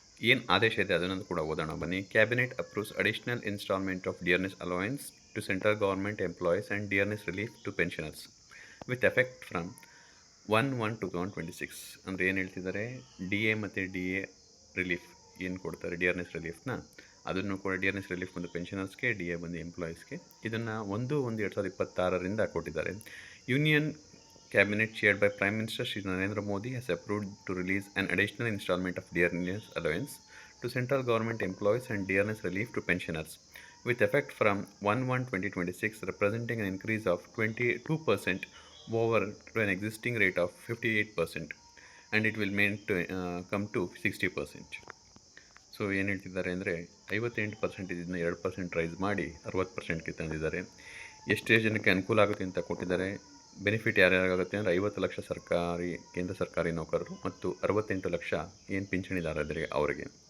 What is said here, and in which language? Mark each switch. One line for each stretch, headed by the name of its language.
Kannada: ಏನು ಆದೇಶ ಇದೆ ಅದನ್ನು ಕೂಡ ಓದೋಣ ಬನ್ನಿ.
English: Cabinet approves additional instalment of dearness allowance to central government employees and dearness relief to pensioners with effect from 1/1/2026.
Kannada: ಅಂದರೆ ಏನು ಹೇಳ್ತಿದ್ದಾರೆ, ಡಿ ಎ ಮತ್ತು ಡಿ ಎ ರಿಲೀಫ್ ಏನು ಕೊಡ್ತಾರೆ, ಡಿಯರ್ನೆಸ್ ರಿಲೀಫ್ನ, ಅದನ್ನು ಕೂಡ ಡಿಯರ್ನೆಸ್ ರಿಲೀಫ್ ಬಂದು ಪೆನ್ಷನರ್ಸ್ಗೆ, ಡಿ ಎ ಬಂದು ಎಂಪ್ಲಾಯೀಸ್ಗೆ. ಇದನ್ನು 1/1/2026 ಕೊಟ್ಟಿದ್ದಾರೆ.
English: Union cabinet chaired by Prime Minister Shri Narendra Modi has approved to release an additional installment of dearness allowance to central government employees and dearness relief to pensioners with effect from 1/1/2026, representing an increase of 22% over to an existing rate of 58%, and it will come to 60%.
Kannada: So ಏನು ಹೇಳ್ತಿದ್ದಾರೆ ಅಂದರೆ 58% ಇದನ್ನು 2% rice ಮಾಡಿ 60%ಗೆ ತಂದಿದ್ದಾರೆ. ಎಷ್ಟೇ ಜನಕ್ಕೆ ಅನುಕೂಲ ಆಗುತ್ತೆ ಅಂತ ಕೊಟ್ಟಿದ್ದಾರೆ. ಬೆನಿಫಿಟ್ ಯಾರ್ಯಾರಾಗುತ್ತೆ ಅಂದರೆ 50 ಲಕ್ಷ ಕೇಂದ್ರ ಸರ್ಕಾರಿ ನೌಕರರು ಮತ್ತು 68 ಲಕ್ಷ ಏನು ಪಿಂಚಣಿದಾರರಿಗೆ ಅವರಿಗೆ.